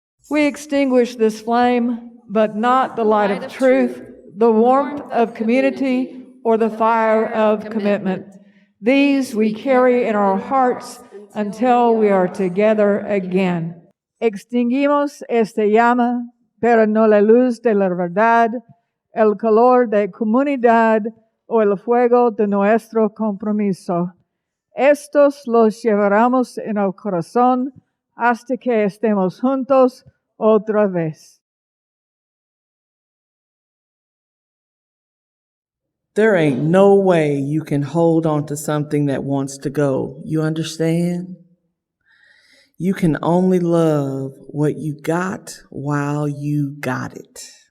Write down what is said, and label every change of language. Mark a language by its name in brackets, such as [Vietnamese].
[English] We extinguish this flame, but not the light of truth, the warmth of community, or the fire of commitment. These we carry in our hearts until we are together again. [Spanish] Extinguimos esta llama, pero no la luz de la verdad, el calor de comunidad o el fuego de nuestro compromiso. Estos los llevaremos en el corazón hasta que estemos juntos otra vez. [English] There ain't no way you can hold on to something that wants to go. You understand? You can only love what you got while you got it.